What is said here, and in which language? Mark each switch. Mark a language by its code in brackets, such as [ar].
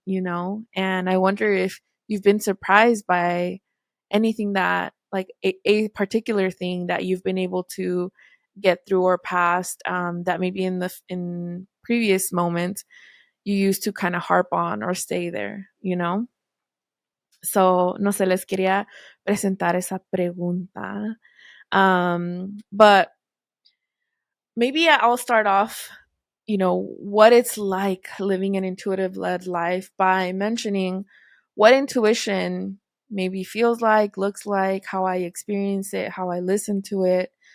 [en] And I wonder if you've been surprised by anything that like a particular thing that you've been able to get through or past, that maybe in previous moments you used to kind of harp on or stay there. [es] So no se les quería presentar esa pregunta. [en] But maybe I'll start off, what it's like living an intuitive led life by mentioning what intuition maybe feels like, looks like, how I experience it, how I listen to it.